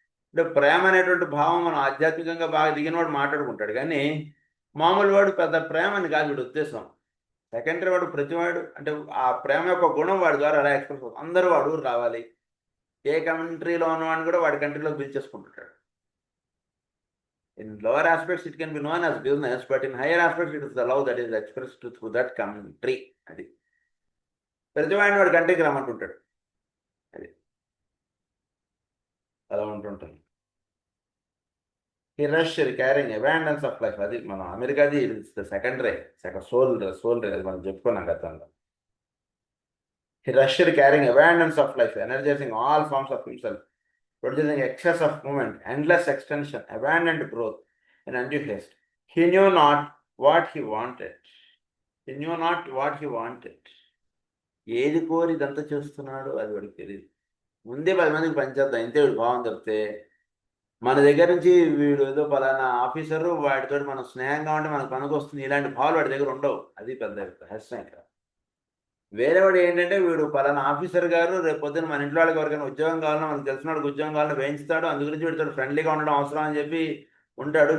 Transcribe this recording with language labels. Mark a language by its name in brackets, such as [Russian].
[Telugu] అంటే ప్రేమ అనేటువంటి భావం మనం ఆధ్యాత్మికంగా బాగా దిగిన వాడు మాట్లాడుకుంటాడు, కానీ మామూలు వాడు పెద్ద ప్రేమని కాదు వీడి ఉద్దేశం. సెకండరీ వాడు ప్రతివాడు అంటే ఆ ప్రేమ యొక్క గుణం వాడి ద్వారా అలా ఎక్స్ప్రెస్ అవుతుంది. అందరూ వాడు రావాలి, ఏ కంట్రీలో ఉన్నవాడిని కూడా వాడి కంట్రీలోకి పిలిచేసుకుంటుంటాడు. [English] In lower aspects, it can be known as business, but in higher aspects, it is the love that is expressed through that country. [Telugu] అది ప్రతివాడిని వాడి కంట్రీకి రమ్మంటుంటాడు. అది అలా ఉంటుంటుంది. [English] He rushed carrying abundance of life. [Telugu] అది మనం అమెరికాది సెకండరీ సోల్ రే అది మనం చెప్పుకున్నాం గతంలో. [English] He rushed carrying abundance of life, energizing all forms of himself, producing excess of movement, endless extension, abundant growth, and undue haste. He knew not what he wanted. He knew not what he wanted. [Telugu] ఏది కోరి ఇదంతా చేస్తున్నాడు అది వాడికి తెలియదు. ముందే 10 మందికి పనిచేద్దాం, ఇంతే వీడు భావం తప్పితే మన దగ్గర నుంచి వీడు ఏదో పలానా ఆఫీసరు, వాడితో మనం స్నేహంగా ఉంటే మనకు పనికి వస్తుంది, ఇలాంటి భావాలు వాడి దగ్గర ఉండవు. అది పెద్ద రహస్యం ఇక్కడ. వేరేవాడు ఏంటంటే వీడు పలానా ఆఫీసర్ గారు, రేపు పొద్దున్న మన ఇంట్లో వాళ్ళకి ఎవరికైనా ఉద్యోగం కావాలన్నా, మనకు తెలిసిన వాడికి ఉద్యోగం కావాలని వేయించుతాడు, అందు గురించి వీడితో ఫ్రెండ్లీగా ఉండడం అవసరం అని చెప్పి ఉంటాడు.